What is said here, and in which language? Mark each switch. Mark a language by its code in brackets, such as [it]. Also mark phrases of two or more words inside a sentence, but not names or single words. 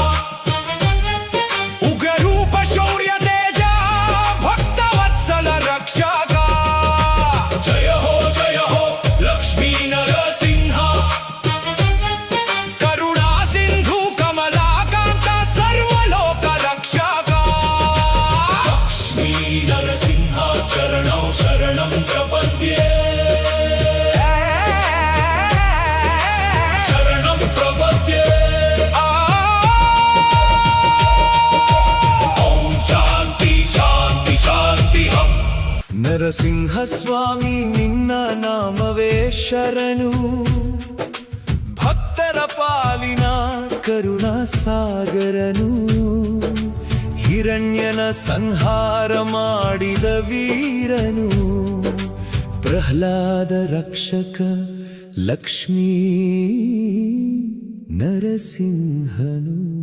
[sa] ಉಗ್ರ ರೂಪ ಶೌರ್ಯ ತೇಜ ಭಕ್ತವತ್ಸಲ ರಕ್ಷಕ ಜಯ ಹೋ ಲಕ್ಷ್ಮೀ ನರಸಿಂಹ ಕರುಣಾ ಸಿಂಧು ಕಮಲಾಕಾಂತ ಸರ್ವಲೋಕ ರಕ್ಷಕ ಲಕ್ಷ್ಮೀ ನರಸಿಂಹ ಚರಣೌ ಶರಣಂ ಪ್ರಪದ್ಯೆ ಶರಣಂ ಪ್ರಪದ್ಯೆ ಓಂ ಶಾಂತಿ ಶಾಂತಿ ಶಾಂತಿ [kn] ಹಂ ನರಸಿಂಹ ಸ್ವಾಮಿ ನಿನ್ನ ನಾಮವೇ ಶರಣು ಭಕ್ತರ ಪಾಲಿನ ಕರುಣಾ ಸಾಗರನು ಹಿರಣ್ಯನ ಸಂಹಾರ ಮಾಡಿದ ವೀರನು ಪ್ರಹ್ಲಾದ ರಕ್ಷಕ ಲಕ್ಷ್ಮೀ ನರಸಿಂಹನು